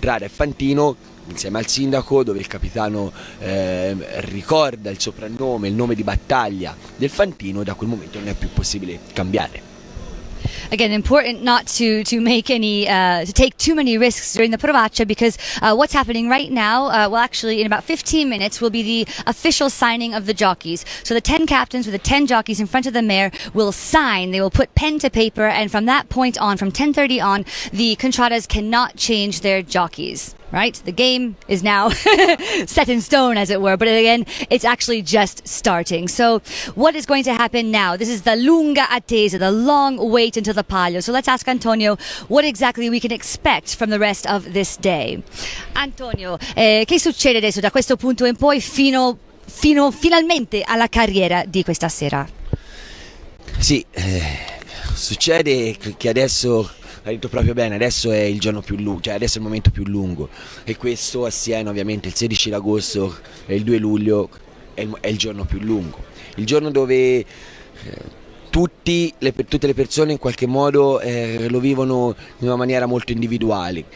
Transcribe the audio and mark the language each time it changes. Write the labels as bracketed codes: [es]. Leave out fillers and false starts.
[it] fantino insieme al sindaco, dove il capitano ricorda il soprannome, il nome di battaglia del fantino, e da quel momento non è più possibile cambiare. [en] Again, important not to make any to take too many risks during the Provaccia, because what's happening right now, well, actually in about 15 minutes will be the official signing of the jockeys. So the 10 captains with the 10 jockeys in front of the mare will sign. They will put pen to paper, and from that point on, from 10:30 on, the Contradas cannot change their jockeys. Right? The game is now set in stone, as it were, but again, it's actually just starting. So what is going to happen now? This is the [it] lunga attesa, [en] the long wait until the Palio. So let's ask Antonio what exactly we can expect from the rest of this day. [it] Antonio, che succede adesso da questo punto in poi fino finalmente alla carriera di questa sera? Sì, succede che adesso, hai detto proprio bene, adesso è il giorno più lungo, cioè adesso è il momento più lungo, e questo a Siena ovviamente il 16 agosto e il 2 luglio è il giorno più lungo, il giorno dove tutte le persone in qualche modo lo vivono in una maniera molto individuale.